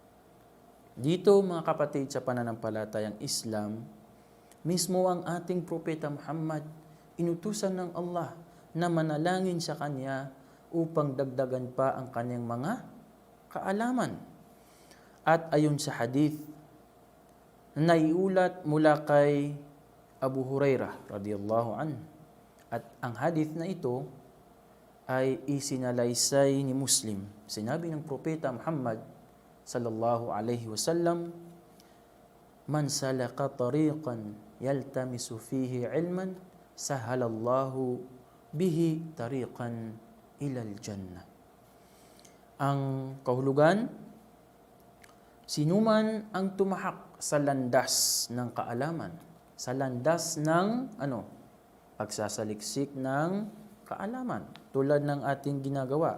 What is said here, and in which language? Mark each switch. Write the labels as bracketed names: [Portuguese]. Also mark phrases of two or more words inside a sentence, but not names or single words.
[Filipino] Dito mga kapatid sa pananampalatayang Islam, mismo ang ating propeta Muhammad, inutusan ng Allah na manalangin sa Kanya upang dagdagan pa ang kanyang mga kaalaman. At ayon sa hadith na naiulat mula kay Abu Hurairah [Arabic] رضي الله عنه, [Filipino] at ang hadith na ito ay isinalaysay ni Muslim. Sinabi ng Propeta Muhammad [Arabic] صلى الله عليه وسلم, "من سلك طريقا يلتمس فيه علما سهل الله به طريقا إلى الجنة." [Filipino] Ang kahulugan, sinuman ang tumahak sa landas ng kaalaman, sa landas ng pagsasaliksik ng kaalaman, tulad ng ating ginagawa.